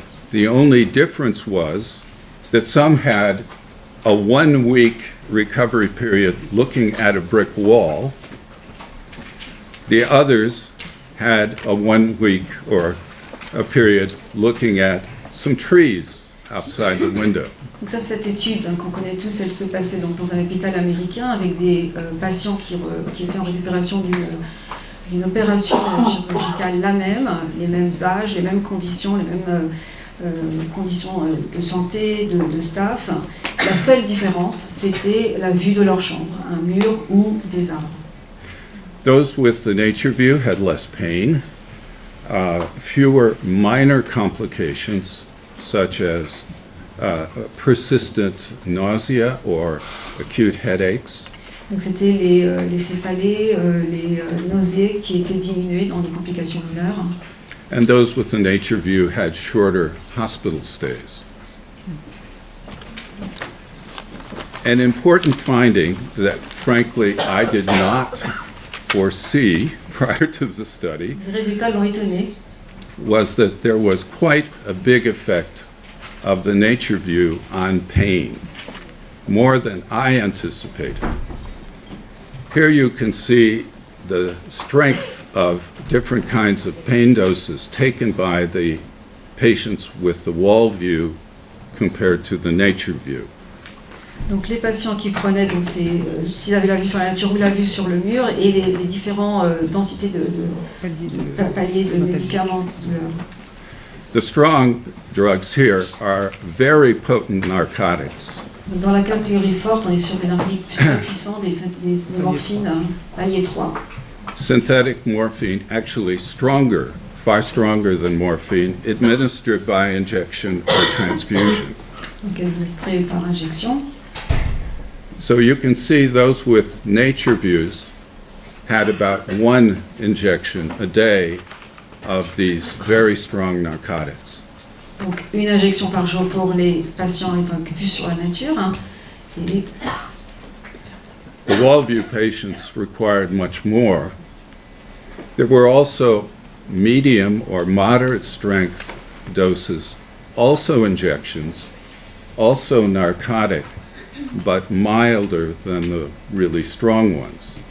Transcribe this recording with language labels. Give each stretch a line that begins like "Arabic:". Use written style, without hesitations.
English: The only difference was that some had a 1-week recovery period looking at a brick wall. The others had a 1 week or a period looking at some trees outside the window.
French: Donc ça, cette étude qu'on connaît tous, elle se passait donc dans un hôpital américain avec des patients qui étaient en récupération d'une opération chirurgicale la même, les mêmes âges, les mêmes conditions, les mêmes conditions de santé, de staff. La seule différence, c'était la vue de leur chambre, un mur ou des arbres.
English: Those with the nature view had less pain, fewer minor complications such as persistent nausea or acute headaches.
French: Donc c'était les céphalées, les nausées qui étaient diminuées dans des complications mineures.
English: And those with the nature view had shorter hospital stays. An important finding that, frankly, I did not foresee prior to the study
French: Les résultats l'ont étonné.
English: was that there was quite a big effect of the nature view on pain, more than I anticipated. Here you can see the strength of different kinds of pain doses taken by the patients with the wall view compared to the nature view.
French: Donc les patients qui prenaient, donc s'ils avaient la vue sur la nature ou la vue sur le mur, et les différentes densités de paliers de médicaments.
English: The strong drugs here are very potent narcotics.
French: Donc dans la catégorie forte, on est sur des narcotiques très puissants, des morphines, palier 3.
English: Synthetic morphine, actually stronger, far stronger than morphine, administered by injection or transfusion.
French: Donc administré par injection.
English: So you can see those with nature views had about 1 injection a day of these very strong narcotics.
French: Donc une injection par jour pour les patients vus sur la nature. Et
English: The wall view patients required much more. There were also medium or moderate strength doses, also injections, also narcotic, but milder than the really strong ones.